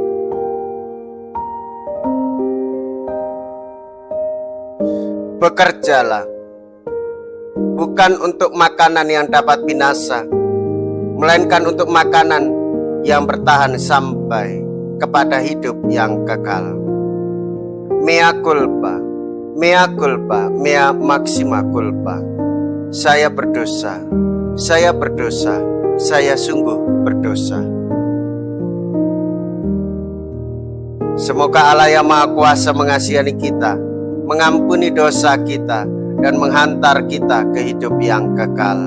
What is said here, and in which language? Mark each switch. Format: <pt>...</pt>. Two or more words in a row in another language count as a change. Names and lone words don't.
<id>Bekerjalah bukan untuk makanan yang dapat binasa, melainkan untuk makanan yang bertahan sampai kepada hidup yang kekal.</id> <la>Mea culpa, mea culpa, mea maxima culpa.</la> <id>Saya berdosa, saya berdosa, saya sungguh berdosa. Semoga Allah yang Maha Kuasa mengasihani kita, mengampuni dosa kita, dan menghantar kita ke hidup yang kekal.</id>